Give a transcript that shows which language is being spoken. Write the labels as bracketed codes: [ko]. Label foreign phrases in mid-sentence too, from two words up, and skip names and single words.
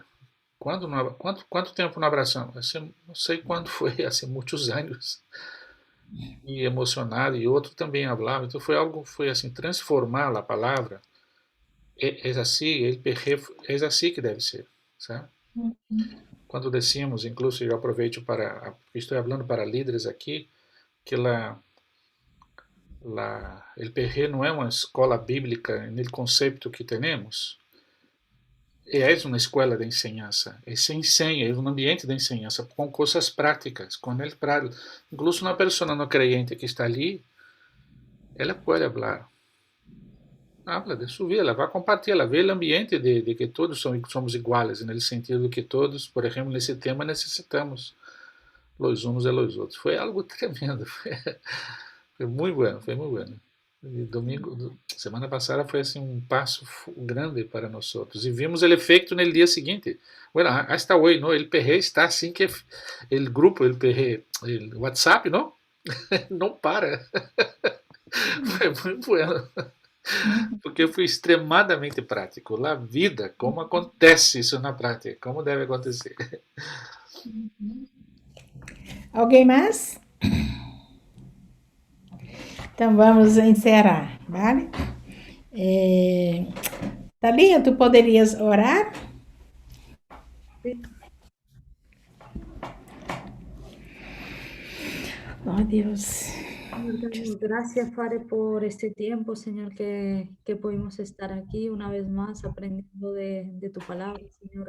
[pt] Quanto tempo não abraçamos? Não sei quando foi, há muitos anos. E emocionado, e outro também falava. Então foi assim, transformar a palavra. É assim, é assim que deve ser, sabe? Quando decimos, incluso eu aproveito para, estou falando para líderes aqui, que el PG não é uma escola bíblica no conceito que temos, é uma escola de enseñança, se ensina, é um ambiente de enseñança com coisas práticas, com ele para, incluso uma pessoa não creyente que está ali, ela pode falar, habla de sua vida, ela vai compartilhar, ela vê o ambiente de que todos somos iguais, no sentido de que todos, por exemplo, nesse tema necessitamos [es] los unos de los [pt] outros. Foi algo tremendo, foi muito bueno, foi muito bueno. E domingo, semana passada foi assim um passo grande para nós outros. E vimos o efeito no dia seguinte. [es] Bueno, hasta [pt] hoje, não? El PG está assim que o grupo, el PG, o WhatsApp, não? Não para. Foi muito bueno. Porque eu fui extremadamente prático. A vida, como acontece isso na prática, como deve acontecer. Alguém mais? Então vamos encerrar, vale? Thalia, tu poderias orar? [es] Oh, Dios. Gracias, Padre, por este tiempo, Señor, que pudimos estar aquí una vez más aprendiendo de tu palabra, Señor.